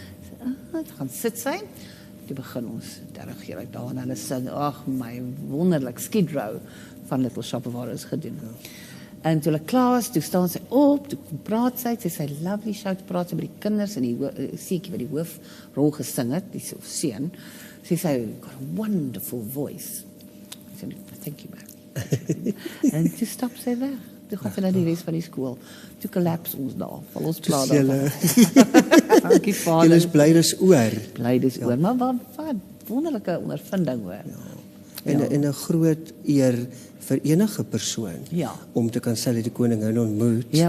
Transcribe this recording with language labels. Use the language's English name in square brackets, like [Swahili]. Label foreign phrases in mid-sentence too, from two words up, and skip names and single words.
[Afrikaans] Dan gaan sit sy. Toe begin ons dirigeer uit daar en hulle sing, my wonderlik Skid Row van Little Shop of Horrors gedoen. En toe hulle klaar is, toe staan sy op, toe praat sy [English] lovely show, [Afrikaans] toe praat sy met die kinders en die seentjie wat die hoofrol gesing het, die seun, sê sy, [English] got a wonderful voice. [Afrikaans] Ek sê, [English] thank you man. [Afrikaans] En toe stap sy weg. Toe gaan sy na die res van die skool. Toe collapse ons daar, val ons plaas daar. Dankie Vader. Julle is bly dis oor. Bly dis oor, maar wat wonderlike ondervinding hoor. En 'n groot eer vir enige persoon om te kan sê dat die koningin ontmoet.